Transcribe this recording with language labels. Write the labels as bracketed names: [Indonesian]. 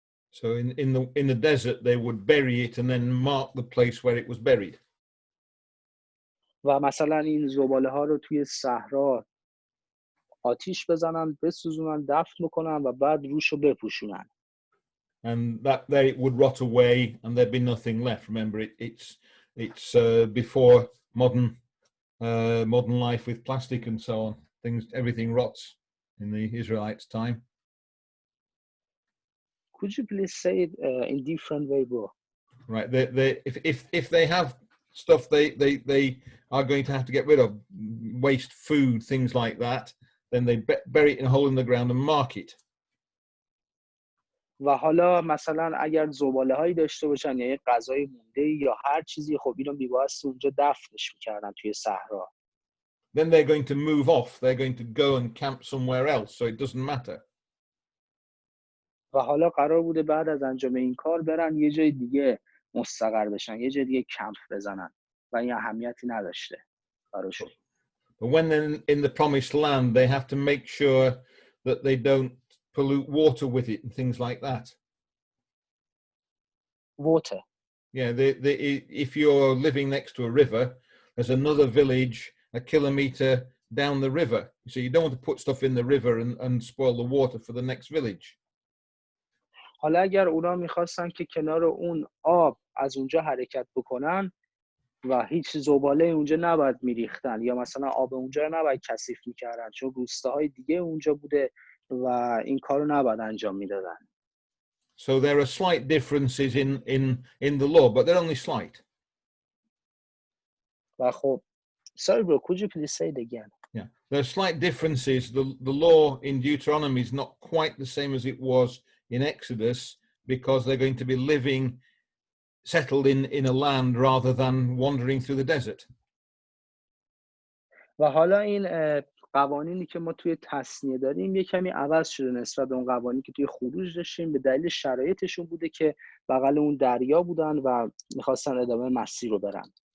[English] So in the desert they would bury it and then mark the place where it was buried. [Persian] و مثلا این زباله ها رو توی صحرا آتیش بزنن، بسوزونن، دفن بکنن و بعد روشو بپوشونن. [English] And that there it would rot away and there'd be nothing left. Remember, it's before modern life with plastic and so on. Everything rots in the Israelites' time. Could you please say it in different way, bro? Right. If they have stuff they are going to have to get rid of, waste food, things like that, then they bury it in a hole in the ground and mark it. [Persian] و حالا مثلا اگر زباله هایی داشته باشن یا یه غذای مونده یا هر چیزی، خب اینو میبایست اونجا دفنش میکردن توی صحرا. [English] Then they're going to move off. They're going to go and camp somewhere else, so it doesn't matter. [Persian] و حالا قرار بوده بعد از انجام این کار برن یه جای دیگه مستقر بشن، یه جای دیگه کمپ بزنن و این اهمیتی نداشته براشون. [English] But when they're in the promised land, they have to make sure that they don't pollute water with it and things like that. Water. Yeah, if you're living next to a river, there's another village a kilometer down the river. So you don't want to put stuff in the river and spoil the water for the next village. [Persian] حالا اگر اونا میخواستن که کنار اون آب از اونجا حرکت بکنن و هیچ زباله اونجا نباید میریختن یا مثلا آب اونجا رو نباید کثیف میکردن چون روستاهای دیگه اونجا بوده و این کار رو نباید انجام میدادن. [English] So there are slight differences in the law, but they're only slight. [Persian] و خب [English] sorry bro, could you please say it again? Yeah, there are slight differences. The law in Deuteronomy is not quite the same as it was in Exodus because they're going to be living settled in a land rather than wandering through the desert. [Persian] و حالا این قوانینی که ما توی تثنیه داریم یه کمی عوض شده نسبت به اون قوانینی که توی خروج داشتیم، به دلیل شرایطشون بوده که بغل اون دریا بودن و میخواستن ادامه مسیر رو برن.